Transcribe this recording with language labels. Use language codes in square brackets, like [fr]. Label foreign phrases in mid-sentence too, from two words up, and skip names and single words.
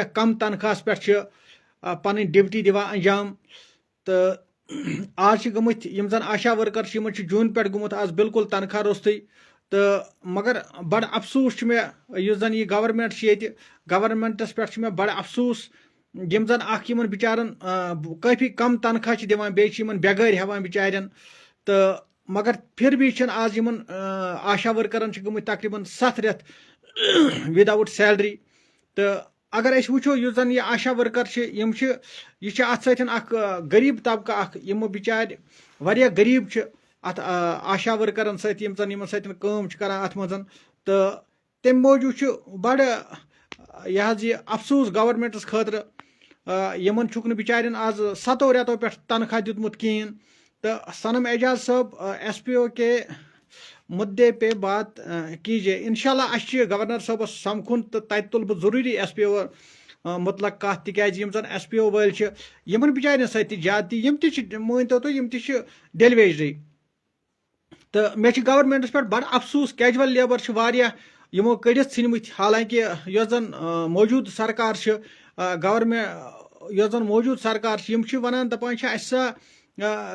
[ks] کم تنخواہس پٮ۪ٹھ چھِ پنٕنۍ ڈیوٹی دِوان انجام تہٕ آز چھِ گٔمٕتۍ یِم زَن آشا ؤرکر چھِ یِمن چھُ جوٗن پٮ۪ٹھ گوٚمُت آز بالکل تنخواہ روٚستُے تہٕ مگر بڑٕ افسوٗس چھُ مےٚ یُس زَن یہِ گورمنٹ چھِ ییٚتہِ گورمنٹس پٮ۪ٹھ چھُ مےٚ بڑٕ افسوٗس یِم زَن اکھ یِمن بِچارن کٲفی کم تنخواہ چھِ دِوان بیٚیہِ چھِ یِمن بٮ۪گٲرۍ ہٮ۪وان بِچارٮ۪ن تہٕ [ur] مگر پھر بھی [ks] چھِنہٕ آز یِمن آشا ؤرکرن چھِ گٔمٕتۍ تقریٖبن 7 رٮ۪تھ [en] without salary [ks] تہٕ اگر أسۍ وٕچھو یُس زَن یہِ آشا ؤرکر چھِ یِم چھِ یہِ چھِ اَتھ سۭتۍ اکھ غریٖب طبقہٕ اکھ یِم بِچارِ واریاہ غریٖب چھِ اَتھ آشا ؤرکرن سۭتۍ یِم زَن یِمن سۭتۍ کٲم چھِ کران اَتھ منٛز تہٕ تَمہِ موٗجوٗب چھُ بڑٕ یہِ حظ یہِ افسوٗس گورمنٹس خٲطرٕ یِمن چھُکھ نہٕ بِچارٮ۪ن آز 7 رٮ۪تو پٮ۪ٹھ تنخواہ دیُتمُت کِہیٖنۍ تہٕ صنم اعجاز صٲب [ur] ایس پی او کے مدعے پہ بات کیجیے [ks] انشاءاللہ اَسہِ چھِ گورنر صٲبس سمکھُن تہٕ تَتہِ تُلہٕ بہٕ ضروٗری ایس پی او مُتلق کَتھ تِکیازِ یِم زَن ایس پی او وٲلۍ چھِ یِمن بِچارٮ۪ن سۭتۍ تہِ زیادتی یِم تہِ چھِ مٲنۍتو تُہۍ یِم تہِ چھِ [en] daily wagers [ks] تہٕ مےٚ چھِ گورمنٹس پٮ۪ٹھ بڑٕ افسوٗس [en] casual labour [ks] چھِ واریاہ یِمو کٔڑِتھ ژھٕنمٕتۍ حالانکہِ یۄس زَن موجوٗدٕ سرکار چھِ گورمنٹ یۄس زَن موجوٗدٕ سرکار چھِ یِم چھِ وَنان دَپان چھِ اَسہِ سا